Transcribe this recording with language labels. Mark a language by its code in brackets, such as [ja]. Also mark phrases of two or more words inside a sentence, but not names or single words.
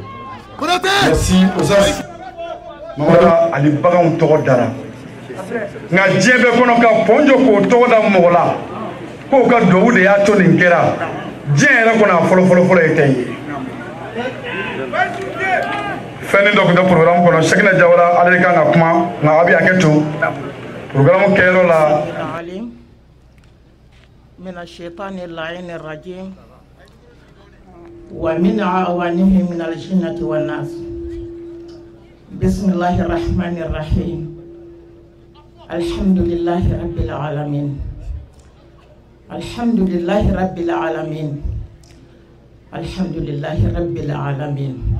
[bm] merci Usase Mamadu Ali baganw tɔgɔ dara nka diɲɛ bɛɛ kɔnɔ ka pɔn jɔ k'o tɔgɔ da mɔgɔ la k'o ka duwawu de y'a to nin kɛra diɲɛ yɛrɛ kɔnɔ a fɔlɔ ye tɛ ye fɛn dɔ tun tɛ programme kɔnɔ Sekina Jawara ale de kan ka kuma nka a bɛ hakɛ to programme kɛyɔrɔ la [ar] من الشيطان اللعين الرجيم ومن أعوانه من الجنة والناس بسم الله الرحمن الرحيم الحمد لله رب العالمين الحمد لله رب العالمين الحمد لله رب العالمين alhamdulillahi rabbil alamin alhamdulillahi rabbil alamin